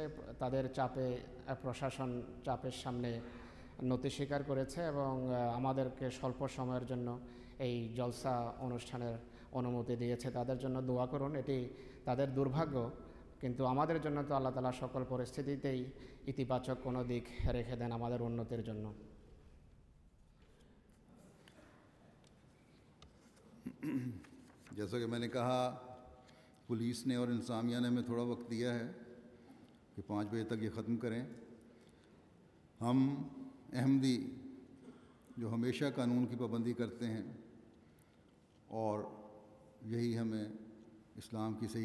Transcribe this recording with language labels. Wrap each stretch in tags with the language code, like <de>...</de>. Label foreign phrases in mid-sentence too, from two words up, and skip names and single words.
<bn>তাদের চাপে প্রশাসন চাপের সামনে নতি স্বীকার করেছে এবং আমাদেরকে স্বল্প সময়ের জন্য এই জলসা অনুষ্ঠানের অনুমতি দিয়েছে। তাদের জন্য দোয়া করুন। এটি তাদের দুর্ভাগ্য, কিন্তু আমাদের জন্য তো আল্লাহ তাআলা সকল পরিস্থিতিতেই ইতিবাচক কোনো দিক রেখে দেন আমাদের উন্নতির জন্য।</bn> <ur>جیسا کہ میں نے کہا، پولیس نے اور انتظامیہ نے ہمیں تھوڑا وقت دیا ہے کہ 5 بجے تک یہ ختم کریں۔ ہم احمدی جو ہمیشہ قانون کی پابندی کرتے ہیں، اور یہی ہمیں اسلام کی صحیح</ur>